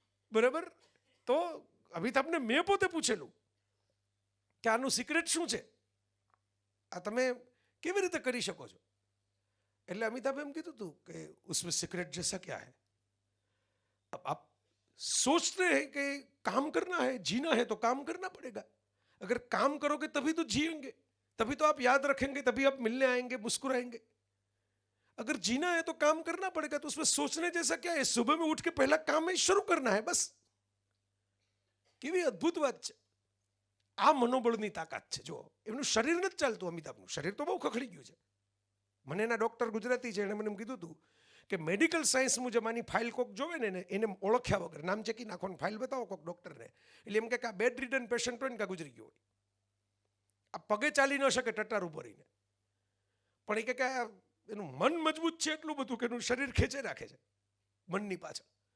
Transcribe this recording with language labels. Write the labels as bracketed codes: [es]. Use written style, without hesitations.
[gu] બરાબર. તો અમિતાભને મેં પોતે પૂછેલું કે આનું સિક્રેટ શું છે, આ તમે કેવી રીતે કરી શકો છો? એટલે અમિતાભે એમ કીધું હતું કે [hi] ઉસમેં સિક્રેટ જૈસા ક્યા હૈ, આપ सोचते हैं कि काम करना है, जीना है तो काम करना पड़ेगा. अगर काम करोगे तभी तो जिएंगे, तभी तो आप याद रखेंगे, तभी आप मिलने आएंगे, मुस्कुराएंगे. अगर जीना है तो काम करना पड़ेगा. तो उसमें सोचने जैसा क्या है? सुबह में उठ के पहला काम है शुरू करना है, बस. [gu] કેવી અદ્ભુત વાત છે. આ મનોબળની તાકાત છે. જો એમનું શરીર નથી ચાલતું, અમિતાભનું શરીર તો બહુ ખખડી ગયું છે. મને એના ડૉક્ટર ગુજરાતી છે, એણે મને એમ કીધું હતું કે મેડિકલ સાયન્સ મુજબ આની ફાઇલ કોક જોવે ને એને ઓળખ્યા વગર નામ ચેકી નાખો, ફાઇલ બતાવો કોક ડૉક્ટરને, એટલે એમ કે આ બેડ રિડન પેશન્ટ હોય ને કાં ગુજરી ગયો હોય, આ પગે ચાલી ન શકે ટટ્ટાર ઉભો રહીને, પણ એ કે એનું મન મજબૂત છે એટલું બધું કે એનું શરીર ખેંચે રાખે છે મનની પાછળ.